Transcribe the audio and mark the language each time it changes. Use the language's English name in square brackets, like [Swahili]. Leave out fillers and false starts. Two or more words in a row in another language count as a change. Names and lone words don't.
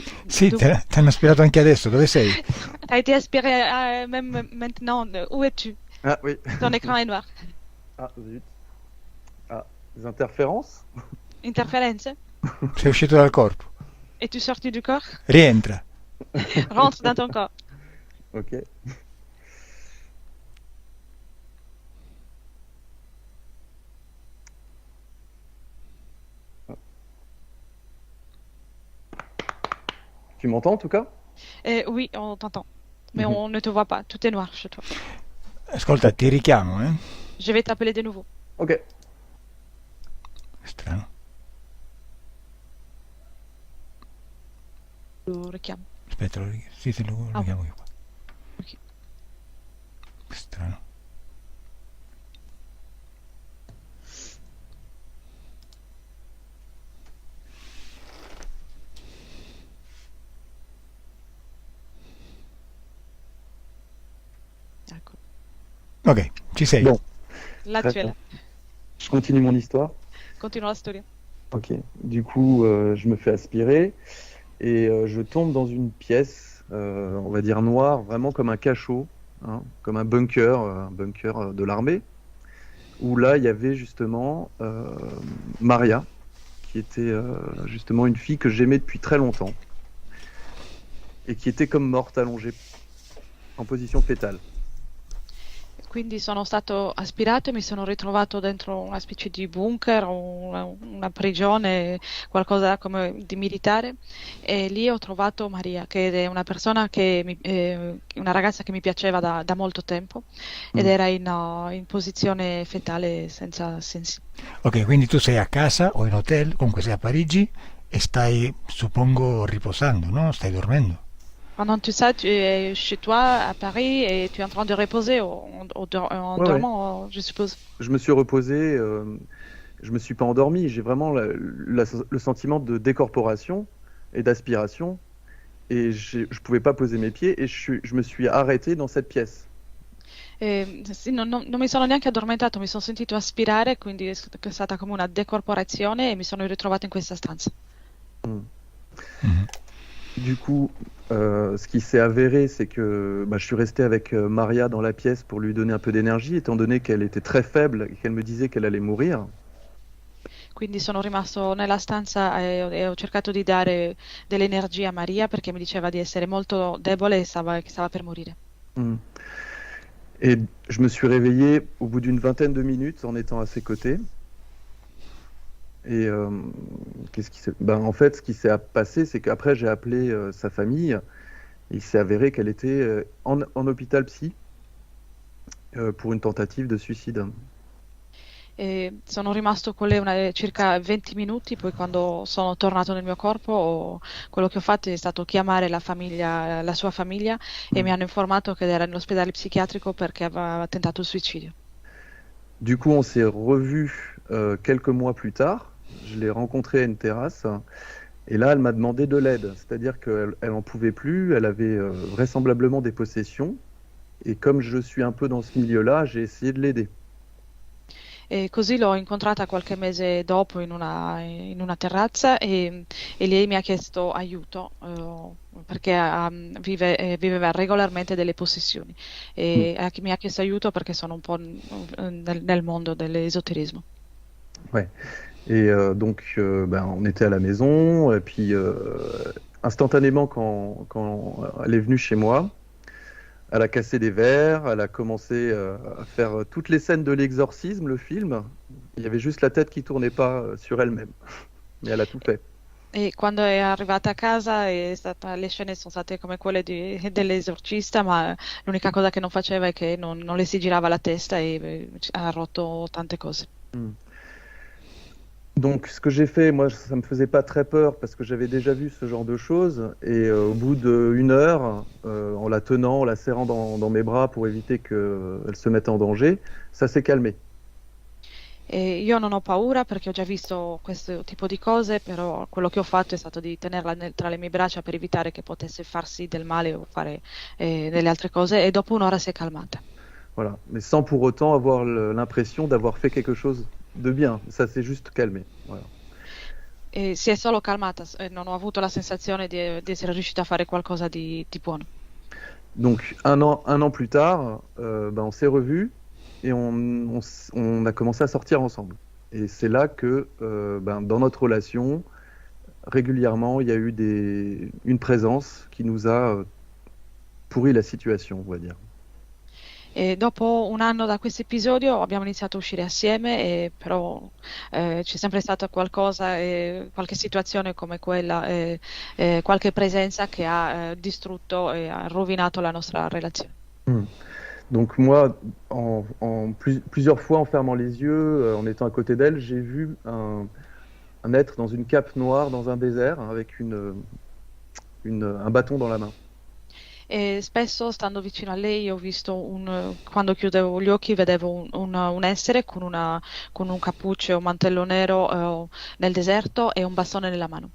[Italian] Sì, [French] donc, [Italian] ti hanno aspirato anche adesso, dove sei? [French] tu as été aspiré même maintenant. Où es-tu? Ah oui. Ton écran est noir. Ah, zut. Ah, des interférences? Interférence? [Italian] Sei uscito dal corpo. [French] Es-tu sorti du corps? [Italian] Rientra. [French] Rentre dans ton corps. Ok. Tu m'entends en tout cas? Oui, on t'entend. Mais Mhm. on ne te voit pas. Tout est noir chez toi. [Italian] Ascolta, ti richiamo, eh? [French] Je vais t'appeler de nouveau. Ok. [Italian] Strano. Lo richiamo. Aspetta, sì, te lo Ah, chiamo io qua. ok. Strano. Ecco. Ok, ci sei. [French] Bon, Là, très tu es bien. là. Je continue mon histoire. [Italian] Continua la storia. Ok. [French] Du coup, je me fais aspirer et je tombe dans une pièce, on va dire noire, vraiment comme un cachot, hein, comme un bunker de l'armée, où là, il y avait justement Maria, qui était justement une fille que j'aimais depuis très longtemps et qui était comme morte allongée en position fétale. [Italian] Quindi sono stato aspirato e mi sono ritrovato dentro una specie di bunker o una prigione, qualcosa come di militare, e lì ho trovato Maria, che è una persona una ragazza che mi piaceva da molto tempo ed Mm. era in posizione fetale senza sensi. Ok, quindi tu sei a casa o in hotel, comunque sei a Parigi e stai, suppongo, riposando, no? Stai dormendo. [French] Pendant tout ça, tu es chez toi à Paris et tu es en train de reposer en Ouais, ouais. dormant, je suppose. Je me suis reposé, je me suis pas endormi, j'ai vraiment le sentiment de décorporation et d'aspiration, et je pouvais pas poser mes pieds, et je me suis arrêté dans cette pièce. [Italian] Sì, non mi sono neanche addormentato, mi sono sentito aspirare, quindi è stata come una decorporazione e mi sono ritrovato in questa stanza. Mm. Mhm. [French] Du coup, ce qui s'est avéré, c'est que bah, je suis resté avec Maria dans la pièce pour lui donner un peu d'énergie, étant donné qu'elle était très faible et qu'elle me disait qu'elle allait mourir. [Italian] Quindi sono rimasto nella stanza e ho cercato di dare dell'energia a Maria perché mi diceva di essere molto debole e che stava per morire. Mm. [French] Et je me suis réveillé au bout d'une vingtaine de minutes en étant à ses côtés. Et en fait, ce qui s'est passé, c'est qu'après, j'ai appelé sa famille. Il s'est avéré qu'elle était en hôpital psy pour une tentative de suicide. [Italian] E sono rimasto con lei circa 20 minuti, poi quando sono tornato nel mio corpo, quello che ho fatto è stato chiamare la sua famiglia e mi Mm. hanno informato che era nell'ospedale psichiatrico perché aveva tentato il suicidio. [French] Du coup, on s'est revus quelques mois plus tard. Je l'ai rencontrée à une terrasse. Et là, elle m'a demandé de l'aide. C'est-à-dire qu'elle en pouvait plus. Elle avait vraisemblablement des possessions. Et comme je suis un peu dans ce milieu-là, j'ai essayé de l'aider. [Italian] E così l'ho incontrata qualche mese dopo in una terrazza e lei mi ha chiesto aiuto perché viveva regolarmente delle possessioni Mm. e mi ha chiesto aiuto perché sono un po' nel mondo dell'esoterismo. [French] Ouais. Et donc, ben, on était à la maison. Et puis, instantanément, quand elle est venue chez moi, elle a cassé des verres. Elle a commencé à faire toutes les scènes de l'exorcisme, le film. Il y avait juste la tête qui tournait pas sur elle-même. Mais elle a tout fait. [Italian] E quando è arrivata a casa le scene sono state come quelle dell'esorcista, ma l'unica cosa che non faceva è che non le si girava la testa e ha rotto tante cose. Mm. [French] Donc, ce que j'ai fait, moi, ça me faisait pas très peur parce que j'avais déjà vu ce genre de choses. Et au bout d'une heure, en la tenant, en la serrant dans mes bras pour éviter qu'elle se mette en danger, ça s'est calmé. [Italian] E io non ho paura perché ho già visto questo tipo di cose, però quello che ho fatto è stato di tenerla tra le mie braccia per evitare che potesse farsi del male o fare delle altre cose e dopo un'ora si è calmata. [French] Voilà. Mais sans pour autant avoir l'impression d'avoir fait quelque chose de bien. Ça s'est juste calmé. Voilà. [Italian] E si è solo calmata, non ho avuto la sensazione di essere riuscita a fare qualcosa di buono. [French] Donc, un an plus tard, ben, on s'est revus et on a commencé à sortir ensemble. Et c'est là que, ben, dans notre relation, régulièrement, il y a eu une présence qui nous a pourri la situation, on va dire. [Italian] E dopo un anno da questo episodio abbiamo iniziato a uscire assieme, però c'è sempre stata qualcosa, qualche situazione come quella, qualche presenza che ha distrutto e ha rovinato la nostra relazione. Mm. [French] Donc moi, plusieurs fois en fermant les yeux, en étant à côté d'elle, j'ai vu un être dans une cape noire dans un désert avec un bâton dans la main. [Italian] E spesso stando vicino a lei ho visto quando chiudevo gli occhi vedevo un essere con un cappuccio e un mantello nero nel deserto e un bastone nella mano.